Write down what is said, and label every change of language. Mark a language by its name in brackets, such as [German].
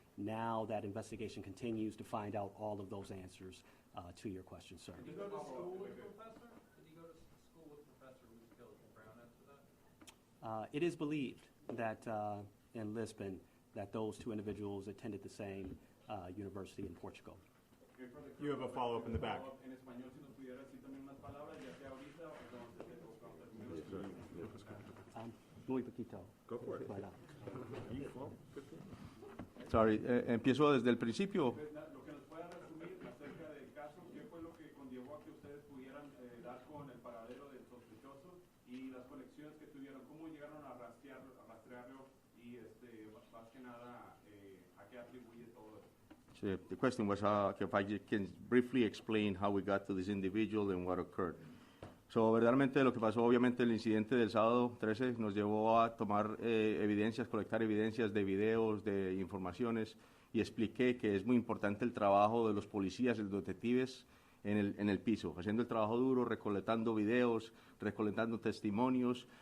[English] Now that investigation continues to find out all of those answers to your question, sir. Did he go to school with the professor? Did he go to school with the professor who was killed in Brown after that? It is believed that in Lisbon that those two individuals attended the same university in Portugal. You have a follow-up in the back. [Spanish] En español, si nos pudiera decir también unas palabras, ya sea ahorita o cuando se te Muy poquito. [English] Go for it. Right on. [Spanish] Sorry, empiezo desde el principio. Lo que nos pueda resumir acerca del caso, ¿qué fue lo que conllevó a que ustedes pudieran dar con el paradero del sospechoso y las conexiones que tuvieron? ¿Cómo llegaron a rastrearlo y más que nada a qué atribuye todo eso? [English] So the question was if I can briefly explain how we got to this individual and what occurred. [Spanish] So, verdaderamente lo que pasó, obviamente el incidente del sábado 13 nos llevó a tomar evidencias, colectar evidencias de videos, de informaciones, y expliqué que es muy importante el trabajo de los policías y los detectives en el piso, haciendo el trabajo duro, recolectando videos, recolectando testimonios.